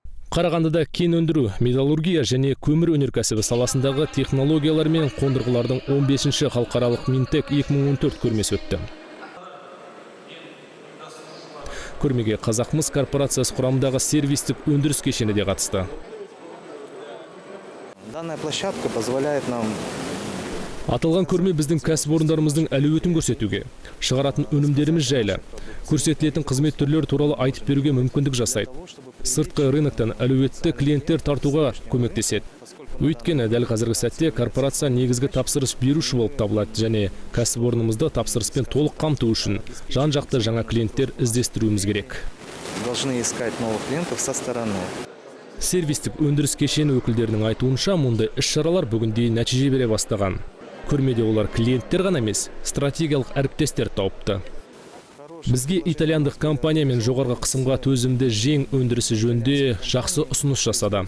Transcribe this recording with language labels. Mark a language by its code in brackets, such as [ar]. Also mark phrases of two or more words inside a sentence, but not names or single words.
[kk] Қарағандыда кен өндіру, металлургия және көмір өнеркәсібі саласындағы технологиялар мен қондырғылардың 15-ші халықаралық Минтек 2014 көрмесі өтті. Көрмеге Қазақмыс корпорациясы құрамындағы сервистік өндіріс кешені де қатысты. [ru] Данная площадка позволяет нам [kk] Аталған көрме біздің кәсіпорындарымыздың әлеуетін көрсетуге, шығаратын өнімдеріміз жайлы, көрсетілетін қызмет түрлері туралы айтып беруге мүмкіндік жасайды. Сыртқы рыноктан әлеуетті клиенттер тартуға көмектеседі. Өйткені дәл қазіргі сәтте корпорация негізгі тапсырыс беруші болып табылады және кәсіпорнымызды тапсырыспен толық қамту үшін жан-жақты жаңа клиенттер іздестіруіміз керек. [ru] Должны искать новых клиентов со стороны. [kk] Сервистік өндіріс кешені өкілдерінің айтуынша, мұндай іс-шаралар бүгінде нәтиже бере бастаған. Көрмеде олар клиенттер ғана емес, стратегиялық әріптестер тауыпты. Бізге итальяндық компаниямен жоғарғы қысымға төзімді жең өндірісі жөнінде жақсы ұсыныс жасады.